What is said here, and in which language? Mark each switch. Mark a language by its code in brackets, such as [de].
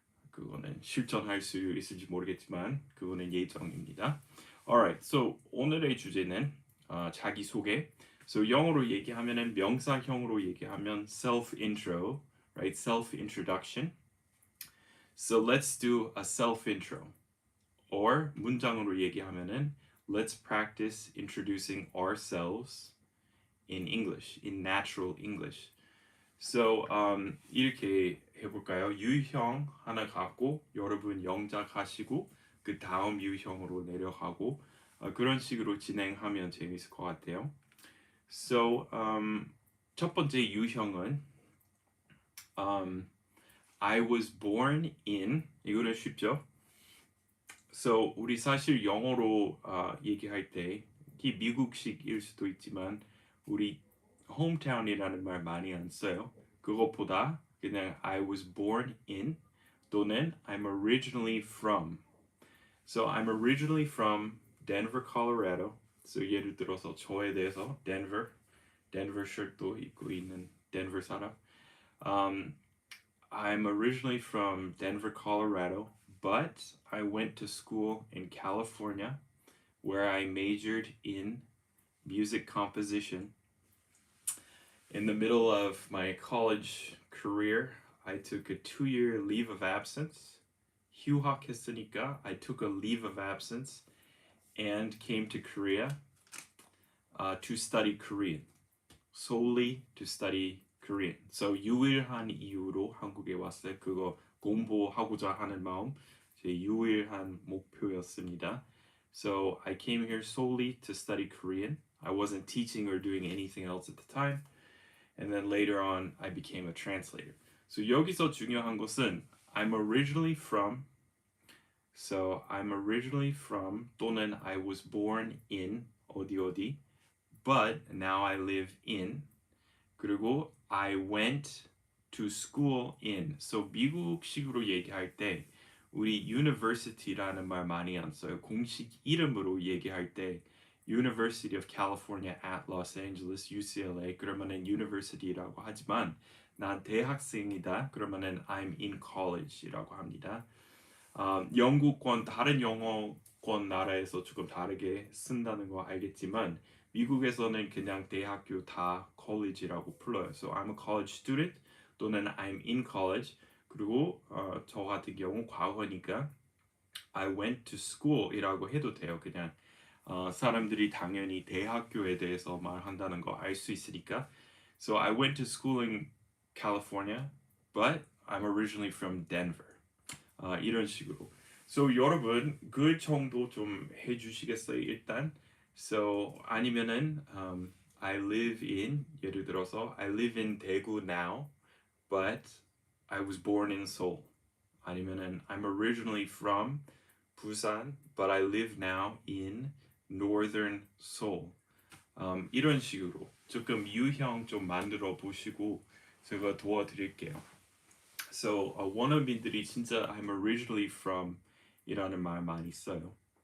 [ko] 그거는 실천할 수 있을지 모르겠지만 그거는 예정입니다. [en] Alright, so [ko] 오늘의 주제는 자기소개. So 영어로 얘기하면은 명사형으로 얘기하면 self-intro, right? [en] Self-introduction. So let's do a self-intro. Or [ko] 문장으로 얘기하면은 [en] let's practice introducing ourselves in English, in natural English. [ko] So 이렇게 해볼까요? 유형 하나 갖고 여러분 영작 하시고 그 다음 유형으로 내려가고 그런 식으로 진행하면 재밌을 것 같아요. So 첫 번째 유형은 [en] I was born in [ko] 이거는 쉽죠? So 우리 사실 영어로 얘기할 때 이게 미국식일 수도 있지만 우리 hometown이라는 말 많이 안 써요. 그것보다 그냥 [en] I was born in 또는 I'm originally from. So I'm originally from Denver, Colorado. [ko] So 예를 들어서 저에 대해서 Denver shirt도 입고 있는 Denver 사람. [en] I'm originally from Denver, Colorado, but I went to school in California where I majored in music composition. In the middle of my college career, I took a 2-year leave of absence. [ko] 휴학했으니까 [en] I took a leave of absence and came to Korea to study Korean. Solely to study Korean. [ko] So 유일한 이유로 한국에 왔어요. 그거 공부하고자 하는 마음 제 유일한 목표였습니다. [en] So I came here solely to study Korean. I wasn't teaching or doing anything else at the time. And then later on, I became a translator. So [ko] 여기서 중요한 것은 [en] I'm originally from. So I'm originally from 또는 I was born in 어디 but now I live in. 그리고 I went to school in. [ko] So 미국식으로 얘기할 때 우리 university라는 말 많이 안 써요. 공식 이름으로 얘기할 때 University of California at Los Angeles, UCLA 그러면은 university라고 하지만 난 대학생이다 그러면은 [en] I'm in college [ko] 이라고 합니다. 영국권 다른 영어권 나라에서 조금 다르게 쓴다는 거 알겠지만 미국에서는 그냥 대학교 다 college라고 불러요. [en] So I'm a college student 또는 I'm in college. [ko] 그리고 저 같은 경우 과거니까 [en] I went to school [ko] 이라고 해도 돼요. 그냥 사람들이 당연히 대학교에 대해서 말한다는 거 알 수 있으니까. [en] So I went to school in California, but I'm originally from Denver. [ko] 이런 식으로. So 여러분 그 정도 좀 해주시겠어요 일단. [en] So [ko] 아니면은 [en] I live in [ko] 예를 들어서 [en] I live in 대구 now, but I was born in Seoul. [ko] 아니면은 [en] I'm originally from 부산, but I live now in northern Seoul. [ko] 이런 식으로 조금 유형 좀 만들어 보시고 제가 도와드릴게요. So 원어민들이 진짜 [en] I'm originally from [ko] 이라는 말 많이 써요.